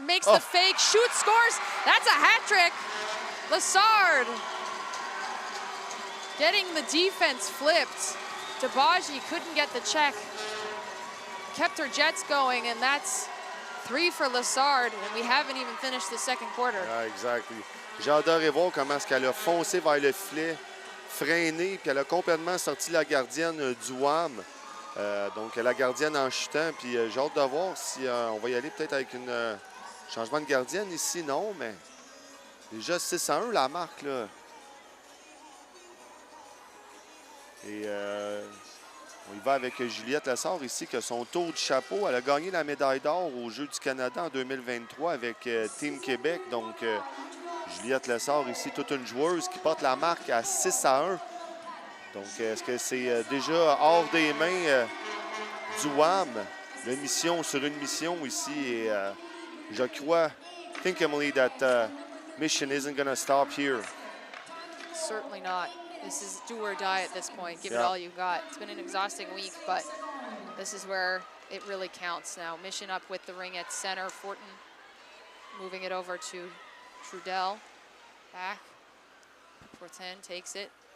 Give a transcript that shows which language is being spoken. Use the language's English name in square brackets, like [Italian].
[English] Makes the fake, shoots, scores. That's a hat trick. Lessard getting the defense flipped. Dabaji couldn't get the check. Kept her jets going, and that's 3 for Lessard. And we haven't even finished the second quarter. Yeah, exactly. [French] J'ai adoré voir comment est-ce qu'elle a foncé vers le filet, freiné, puis elle a complètement sorti la gardienne du Wham. Donc la gardienne en chutant, puis j'ai hâte de voir si on va y aller peut-être avec un changement de gardienne ici. Non, mais déjà 6-1 la marque, là. Et on y va avec Juliette Lessard ici, qui a son tour du chapeau. Elle a gagné la médaille d'or aux Jeux du Canada en 2023 avec Team Québec. Donc Juliette Lessard ici, toute une joueuse qui porte la marque à 6-1. Donc, est-ce que c'est déjà hors des mains du Wham? Une mission sur une mission ici. Et je crois, [English] I think, Emily, that Mission isn't going to stop here. Certainly not. This is do or die at this point. Give it all you got. It's been an exhausting week, but this is where it really counts now. Mission up with the ring at center. Fortin moving it over to Trudel. Back. Fortin takes it.